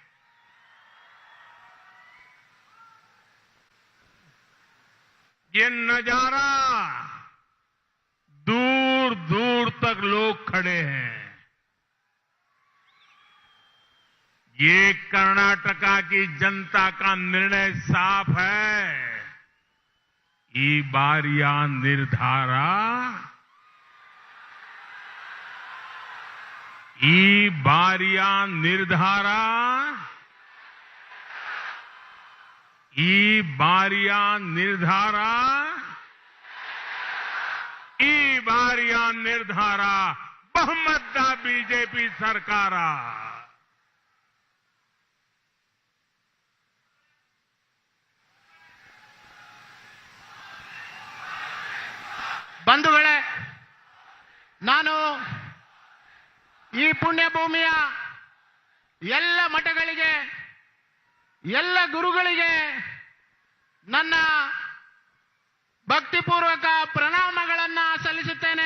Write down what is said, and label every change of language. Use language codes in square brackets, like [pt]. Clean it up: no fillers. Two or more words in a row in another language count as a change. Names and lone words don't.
[hi] ये नजारा दूर दूर तक लोग खड़े हैं. ये कर्नाटका की जनता का निर्णय साफ है. [kn] ಈ ಬಾರಿಯ ನಿರ್ಧಾರ, ಈ ಬಾರಿಯ ನಿರ್ಧಾರ, ಈ ಬಾರಿಯ ನಿರ್ಧಾರ, ಈ ಬಾರಿಯ ನಿರ್ಧಾರ ಬಹುಮತದ ಬಿಜೆಪಿ ಸರ್ಕಾರ. ಬಂಧುಗಳೇ, ನಾನು ಈ ಪುಣ್ಯ ಭೂಮಿಯ ಎಲ್ಲ ಮಠಗಳಿಗೆ, ಎಲ್ಲ ಗುರುಗಳಿಗೆ ನನ್ನ ಭಕ್ತಿಪೂರ್ವಕ ಪ್ರಣಾಮಗಳನ್ನ ಸಲ್ಲಿಸುತ್ತೇನೆ.